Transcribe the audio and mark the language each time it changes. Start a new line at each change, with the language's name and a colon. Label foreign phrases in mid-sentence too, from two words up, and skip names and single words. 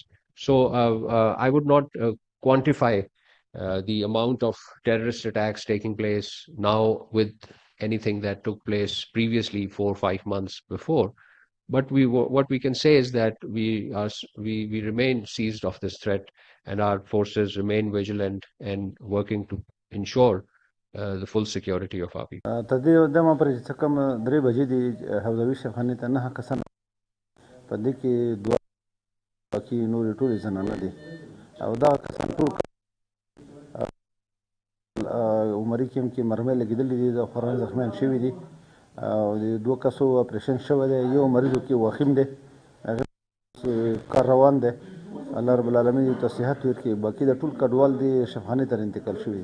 English: So I would not quantify the amount of terrorist attacks taking place now with anything that took place previously 4 or 5 months before. But what we can say is that we remain seized of this threat, and our forces remain vigilant and working to ensure the full security of our people.
Pashto: عمري کې مرمۍ لګېدلې دي د خوران زخمیان شوي دي او د دوه کسو اپریشن شوی دی یو مریضو کې وخیم دی هغه کار روان دی
Arabic: الله رب العالمین
Pashto: یو ته صحت ورکړي باقي د ټول کډوال دي شفاخانې ته انتقال شوي